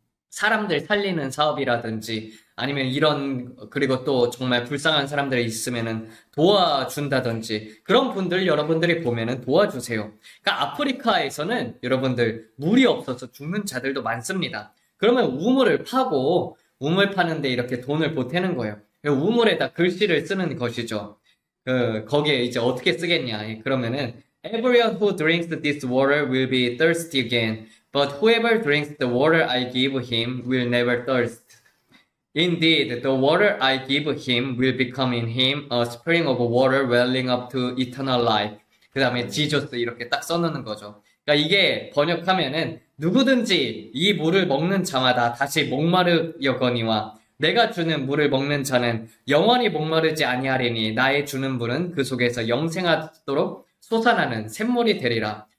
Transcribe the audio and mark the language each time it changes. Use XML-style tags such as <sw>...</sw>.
<ko>사람들 살리는 사업이라든지 아니면 이런 그리고 또 정말 불쌍한 사람들이 있으면은 도와준다든지 그런 분들 여러분들이 보면은 도와주세요. 그러니까 아프리카에서는 여러분들 물이 없어서 죽는 자들도 많습니다. 그러면 우물을 파고 우물 파는데 이렇게 돈을 보태는 거예요. 우물에다 글씨를 쓰는 것이죠. 거기에 이제 어떻게 쓰겠냐? 그러면은</ko> <en>Everyone who drinks this water will be thirsty again. But whoever drinks the water I give him will never thirst. Indeed, the water I give him will become in him a spring of water welling up to eternal life.</en> <ko>그 다음에 지저스 이렇게 딱 써놓는 거죠. 그러니까 이게 번역하면은 누구든지 이 물을 먹는 자마다 다시 목마르려거니와 내가 주는 물을 먹는 자는 영원히 목마르지 아니하리니 나의 주는 물은 그 속에서 영생하도록 솟아나는 샘물이 되리라.</ko>